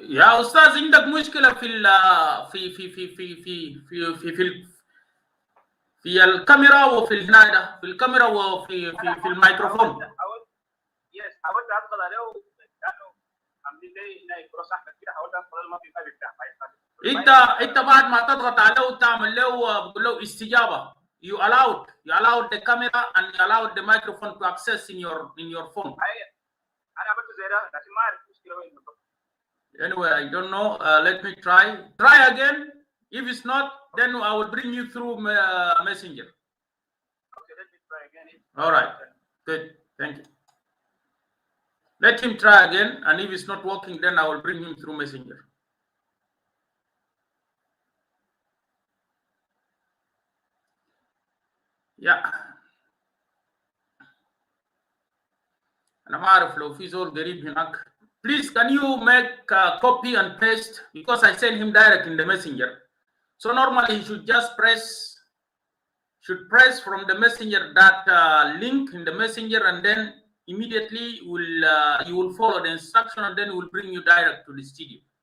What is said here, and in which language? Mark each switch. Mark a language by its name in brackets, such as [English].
[Arabic] يا استاذ، عندك مشكله في ال في في في في في في في في, في الكاميرا وفي الهنا، في الكاميرا وفي في الميكروفون. حاولت ادخل عليه كانوا عاملين لي هنا كروس احمد كده، حاولت ادخل ما في ما بيفتح. انت بعد ما تضغط عليه وتعمل له بتقول له استجابه. [English] You allowed the camera and you allowed the microphone to access in your phone. [Arabic] انا عملت زي ده لكن ما اعرف المشكله وين بالضبط. [English] Anyway, I don't know. Let me try again. If it's not, then I will bring you through messenger. Okay, let me try again. All right, good, thank you. Let him try again, and if it's not working, then I will bring him through messenger. Yeah. [Arabic] أنا ما أعرف لو في زول قريب هناك. [English] Please, can you make a copy and paste, because I send him direct in the messenger. So normally he should just press from the messenger that link in the messenger, and then immediately you will follow the instruction, and then it will bring you direct to the studio.